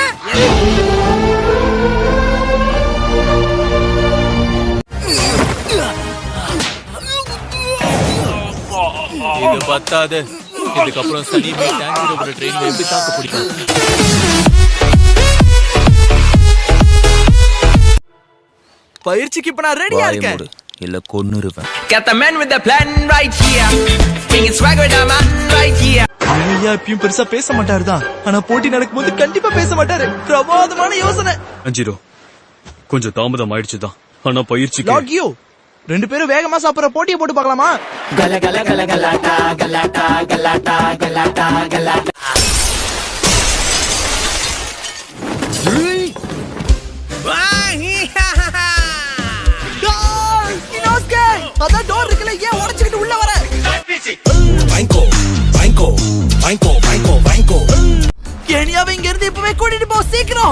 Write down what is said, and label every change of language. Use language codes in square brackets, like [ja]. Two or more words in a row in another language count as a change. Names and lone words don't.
[ta] இது பத்தாது. இதுக்கப்புறம் சனிமே டேங்கர் ஒரு ட்ரெயின்ல எப்படி தாக்க பிடிக்கும்? பயிற்சிக்கு இப்ப நான் ரெடியா வாயை இருக்கேன். மூடு, இல்ல கொன்னுருவேன். [en] Got the man with the plan right here. Bringing swag with the man right here. [ta] ஐயா எப்பயும் பெருசா பேச மாட்டாரு தான். ஆனா போட்டி நடக்கும்போது கண்டிப்பா பேச மாட்டாரு. பிரமாதமான யோசனை. அஞ்சிரோ கொஞ்சம் தாமதம் ஆயிடுச்சுதான். ஆனா பயிற்சிக்கு லாக் யூ. 2 பேரும் வேகமா சாப்பிடுற போட்டியை போட்டு பார்க்கலாமா? Gala gala gala galata galata galata galata galata. இனோஸ்கே, அதான் டோர் இருக்குல, ஏன் உடைச்சிட்டு உள்ள வர? கேனியாவை இங்க இருந்து இப்பவே கூட்டிட்டு போ, சீக்கிரம்.